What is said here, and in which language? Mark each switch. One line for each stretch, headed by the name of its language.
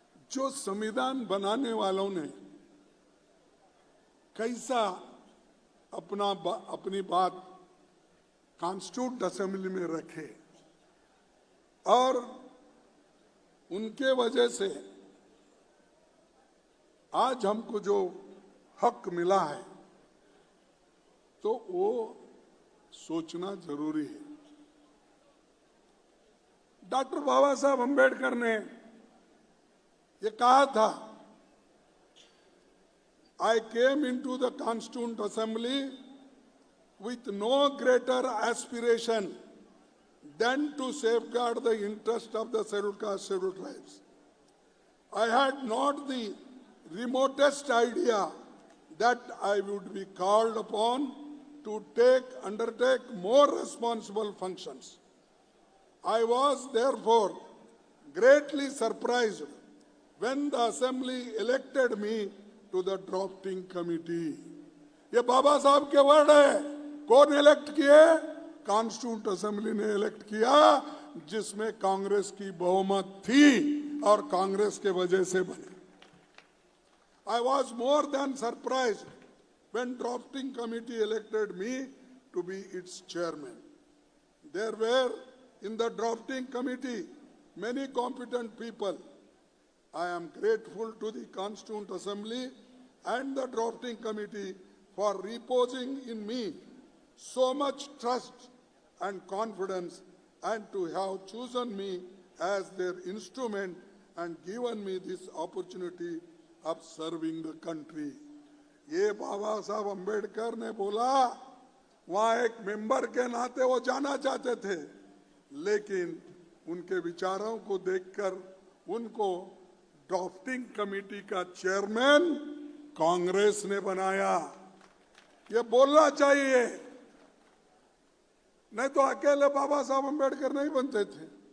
Hindi: जो संविधान बनाने वालों ने कैसा अपनी बात कॉन्स्टिट्यूट असेंबली में रखे, और उनके वजह से आज हमको जो हक मिला है, तो वो सोचना जरूरी है। डॉक्टर बाबा साहब अंबेडकर ने ये कहा था,
English: I came into the Constituent Assembly with no greater aspiration than to safeguard the interest of the scheduled caste, scheduled tribes. I had not the remotest idea that I would be called upon to undertake more responsible functions. I was therefore greatly surprised when the Assembly elected me to the drafting committee.
Hindi: ये बाबा साहब के word है। कौन elect किए? Constituent assembly ने elect किया, जिसमें कांग्रेस की बहुमत थी और कांग्रेस के वजह से बने।
English: I was more than surprised when drafting committee elected me to be its chairman. There were in the drafting committee many competent people. I am grateful to the Constituent Assembly and the drafting committee for reposing in me so much trust and confidence, and to have chosen me as their instrument and given me this opportunity of serving the country.
Hindi: ये बाबा साहब अम्बेडकर ने बोला, वहां एक member के नाते वो जाना चाहते थे, लेकिन उनके विचारों को देखकर उनको ड्राफ्टिंग कमेटी का चेयरमैन कांग्रेस ने बनाया। ये बोलना चाहिए, नहीं तो अकेले बाबा साहब अम्बेडकर नहीं बनते थे।